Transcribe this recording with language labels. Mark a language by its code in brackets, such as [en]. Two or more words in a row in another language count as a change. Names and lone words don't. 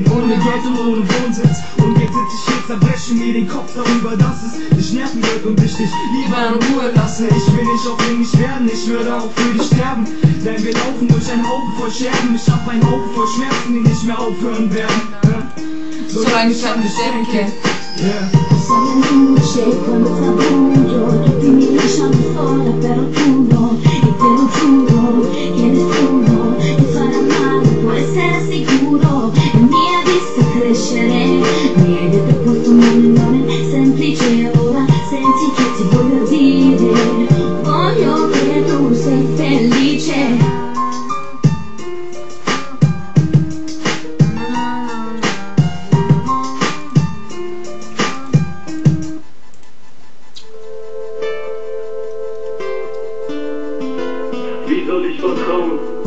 [de] Ohne Geld und ohne Wohnsitz. Und jetzt sitz ich hier, zerbreche mir den Kopf darüber, dass es dich nerven wird und ich dich lieber in Ruhe lasse. Ich will nicht aufdringlich werden, ich würde auch für dich sterben. Denn wir laufen durch einen Haufen voll Scherben. Ich hab einen Haufen voll Schmerzen, die nicht mehr aufhören werden. Solange ich an dich denke. [it] Sono luce quando fa buio, tutti mi lasciano sola, però tu no, e te lo giuro, che nessuno ti farà male, può essere sicuro, mi ha visto crescere, mi hai detto questo nome semplice, ora senti che ti voglio dire, voglio che tu sei felice. [de] Wie soll ich vertrauen?